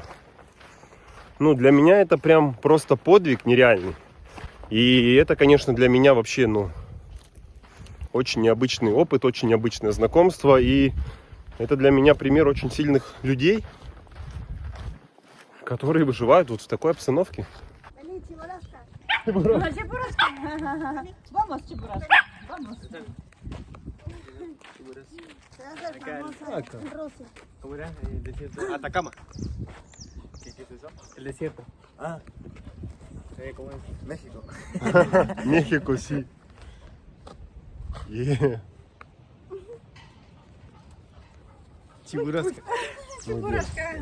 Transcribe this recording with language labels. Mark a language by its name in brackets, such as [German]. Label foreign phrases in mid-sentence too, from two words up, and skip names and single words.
[Russian] Ну, для меня это прям просто подвиг нереальный. И это, конечно, для меня вообще, очень необычный опыт, очень необычное знакомство. И это для меня пример очень сильных людей, которые выживают вот в такой обстановке. [Spanish] Vamos, Чебурашка. Vamos. Se hace famosa en Rusia. ¿Cómo era? El desierto. Atacama. ¿Qué es eso? El desierto. Ah. ¿Cómo es? México. México, sí. Чебурашка. Чебурашка.